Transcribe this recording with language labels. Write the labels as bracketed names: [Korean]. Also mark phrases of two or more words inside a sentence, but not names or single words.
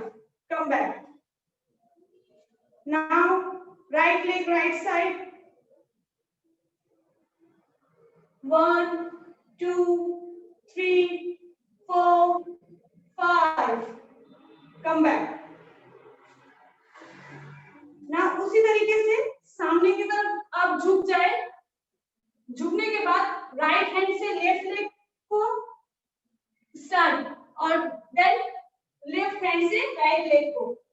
[English] Come back. Now right leg right side. 1, 2, 3, 4, 5. Come back. [Hindi] ना उसी तरीके से सामने की तरफ आप झुक जाए, झुकने के बाद [English] right hand [Hindi] से [English] left leg [Hindi] को स्टार्ट और [English] then left hand [Hindi] से [English] right leg [Hindi] को।